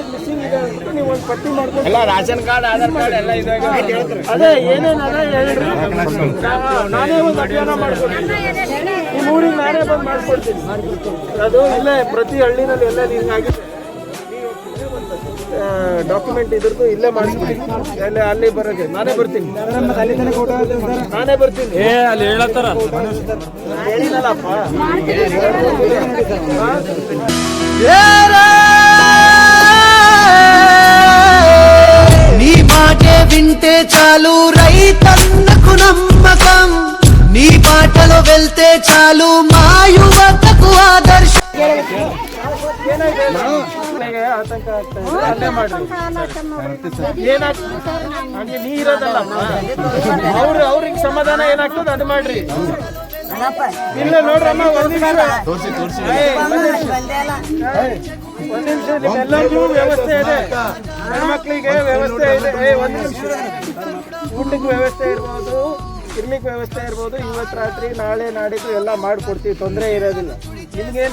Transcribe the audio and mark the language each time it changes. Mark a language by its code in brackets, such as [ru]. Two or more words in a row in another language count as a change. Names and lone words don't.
[kn] ಮಿಸ್ಸಿಂಗ್ ಇದೆ ಅಂತ ನೀವು ಒಂದು ಪಟ್ಟಿ ಮಾಡ್ಕೊಂಡು [en] ration card Aadhaar card [kn] ಎಲ್ಲ ಇದೆ ಅದೇ ಏನೇನು ಅದೇ ಹೇಳ್ರಿ ನಾನೇ ಒಂದು ಅಭಿಯಾನ ಮಾಡ್ಕೊಡ್ತೀನಿ ಈ ಊರಿಗೆ ನಾನೇ ಬಂದು ಮಾಡ್ಕೊಡ್ತೀನಿ ಅದು ಇಲ್ಲೇ ಪ್ರತಿ ಹಳ್ಳಿನಲ್ಲಿ ಎಲ್ಲ ಹಿಂಗಾಗಿದೆ ಡಾಕ್ಯುಮೆಂಟ್ ಇದ್ರದ್ದು ಇಲ್ಲೇ ಮಾಡಿಸ್ಬಿಡ್ತೀನಿ ಅಲ್ಲಿ ಬರೋದು ನಾನೇ ಬರ್ತೀನಿ ಅಲ್ಲಿ ಹೇಳತ್ತಾರ ಹೇಳಿನಲ್ಲಪ್ಪ [te] నీ మాటే వింటే చాలు రైతన్నకు నమ్మకం నీ బాటలో వెళ్తే చాలు మా యువతకు ఆదర్శ [kn] ಆತಂಕ ಆಗ್ತಾ ಇದೆ ಅಲ್ಲೇ ಮಾಡ್ರಿ ಏನಾಗ್ತದೆ ನೀರದಲ್ಲ ಅವ್ರಿಗೆ ಸಮಾಧಾನ ಏನಾಗ್ತದೆ ಅದು ಮಾಡ್ರಿ ಇಲ್ಲ ನೋಡ್ರಮ್ಮ ಒಂದ್ ನಿಮಿಷ ನಿಮ್ಮೆಲ್ಲರಿಗೂ ವ್ಯವಸ್ಥೆ ಇದೆ ಹೆಣ್ಮಕ್ಳಿಗೆ ವ್ಯವಸ್ಥೆ ಇದೆ ಒಂದ್ ನಿಮಿಷ ಊಟಕ್ಕೆ ವ್ಯವಸ್ಥೆ ಇರ್ಬೋದು ಇರ್ಲಿಕ್ಕೆ ವ್ಯವಸ್ಥೆ ಇರ್ಬೋದು ಇವತ್ತು ರಾತ್ರಿ ನಾಳೆ ನಾಡಿದ್ದು ಎಲ್ಲ ಮಾಡ್ಕೊಡ್ತೀವಿ ತೊಂದರೆ ಇರೋದಿಲ್ಲ ನಿಮ್ಗೇನ್